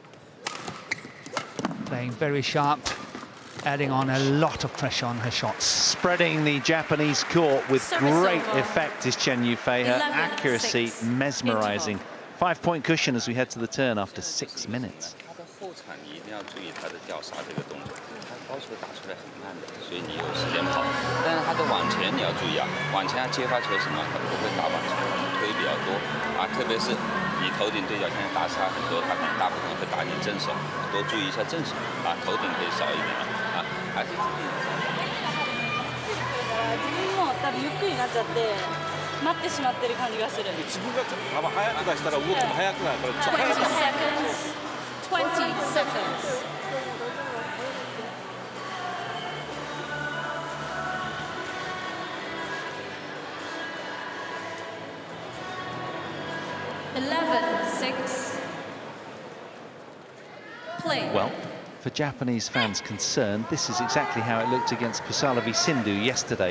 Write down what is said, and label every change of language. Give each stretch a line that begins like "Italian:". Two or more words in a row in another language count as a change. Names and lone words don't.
English: Playing very sharp, adding on a lot of pressure on her shots. Spreading the Japanese court with great effect is Chen Yufei. Her accuracy mesmerizing. 5-point cushion as we head to the turn after 6 minutes.
Chinese: 后场你一定要注意他的吊杀这个动作，他高球打出来很慢的，所以你有时间跑。但是他的往前你要注意啊，往前接发球什么，他不会打往前，推比较多啊，特别是你头顶对角线打杀很多，他可能大部分会打你正手，多注意一下正手啊，頭顶可以少一点啊，还是注意。
Japanese: 自分も多分ゆっくりになっちゃって待ってしまってる感じがする。自分が多分早く出したら動きも速くなるから。
English: 20 seconds. 20 seconds. Well, for Japanese fans concerned, this is exactly how it looked against Pusalavi Sindhu yesterday.